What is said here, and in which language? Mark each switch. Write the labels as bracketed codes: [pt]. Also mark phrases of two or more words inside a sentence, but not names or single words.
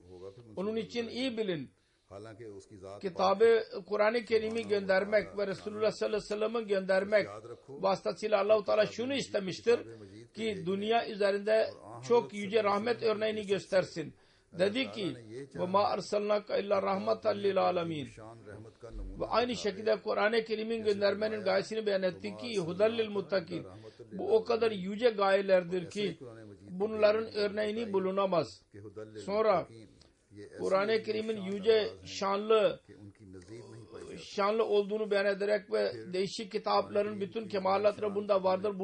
[tr] Onun için iyi bilin. Kitabı Kur'an-ı Kerim'i göndermek ve Resulullah [ar] صلى الله عليه وسلم [tr] göndermek vasıtasıyla Allah-u Teala şunu istemiştir ki dünya üzerinde çok yüce rahmet örneğini göstersin. Dedi ki [ar] وَمَا أَرْسَلْنَاكَ اِلَّا رَحْمَةً لِلْعَالَمِينَ [tr] ve aynı şekilde Kur'an-ı Kerim'in göndermenin gayesini beyan etti ki [ar] هدى للمتقين. [tr] Bu o kadar yüce gayelerdir ki bunların örneğini bulunamaz. Sonra Kur'an-ı Kerim'in yüce şanlı olduğunu beyan ederek ve değişik kitapların bütün kemalatları bunda vardır.